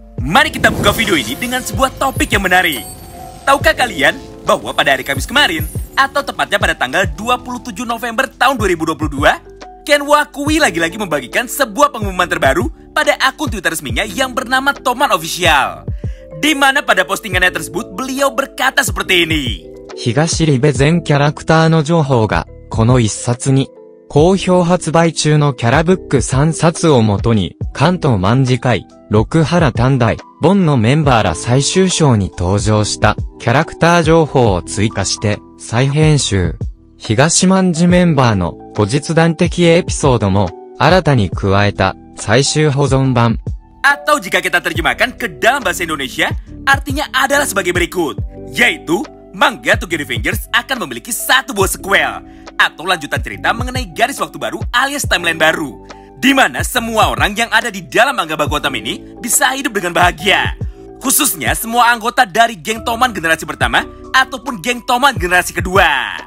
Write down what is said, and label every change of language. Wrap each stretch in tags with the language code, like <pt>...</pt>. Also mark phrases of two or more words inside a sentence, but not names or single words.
<id>Mari kita buka video ini dengan sebuah topik yang menarik. Tahukah kalian bahwa pada hari Kamis kemarin, atau tepatnya pada tanggal 27 November tahun 2022, Ken Wakui lagi-lagi membagikan sebuah pengumuman terbaru pada akun Twitter resminya yang bernama Toman Official. Di mana pada postingannya tersebut beliau berkata seperti ini.</id> <ja>東リベ全キャラクターの情報が、この一冊に、好評発売中のキャラブック3冊をもとに、関東卍会、六原短大、ボンのメンバーら最終章に登場した、キャラクター情報を追加して、再編集。東卍メンバーの、後日談的エピソードも、新たに加えた、最終保存版。</ja> <id>Atau jika kita terjemahkan ke dalam bahasa Indonesia, artinya adalah sebagai berikut, yaitu manga Tokyo Revengers akan memiliki satu buah sequel atau lanjutan cerita mengenai garis waktu baru alias timeline baru, di mana semua orang yang ada di dalam manga Bakuatam ini bisa hidup dengan bahagia, khususnya semua anggota dari geng Toman generasi pertama ataupun geng Toman generasi kedua.</id>